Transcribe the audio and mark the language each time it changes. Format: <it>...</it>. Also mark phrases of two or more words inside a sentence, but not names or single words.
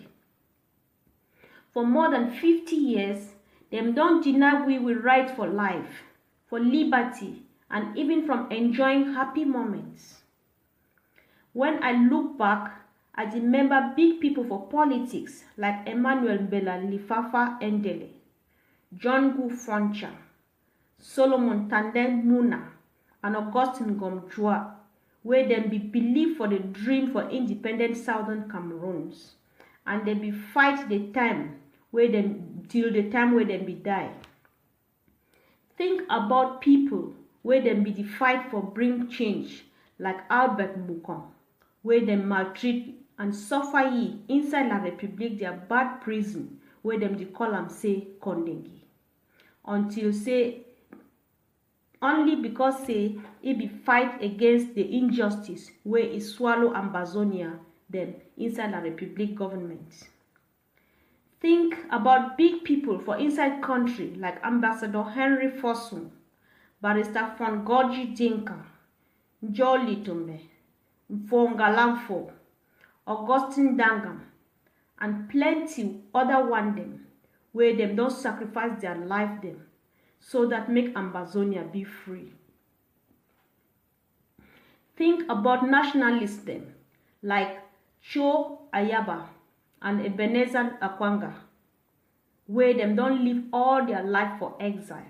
<wes>For more than 50 years, them don't deny we will right for life, for liberty, and even from enjoying happy moments. When I look back, I remember big people for politics like Emmanuel Mbela Lifafa Endele, John Gu Foncha, Solomon Tanden Muna, and Augustine Gomjua, where them be believed for the dream for independent Southern Cameroons, and they be fight the time where them till the time where them be die. Think about people where them be the fight for bring change, like Albert Mukong, where them maltreat and suffer ye inside La Republique their bad prison, where them they call them say Kondengi. Until say only because say it be fight against the injustice where it swallow Ambazonia them inside La Republique government. Think about big people for inside country like Ambassador Henry Fosun, Barrister Von Gorgi Dinka, Jolly Tombe, Mfongalamfo, Augustine Dangam, and plenty other one them where them don't sacrifice their life them so that make Ambazonia be free. Think about nationalists them like Cho Ayaba and Ebenezer Akwanga, where them don't live all their life for exile.</wes>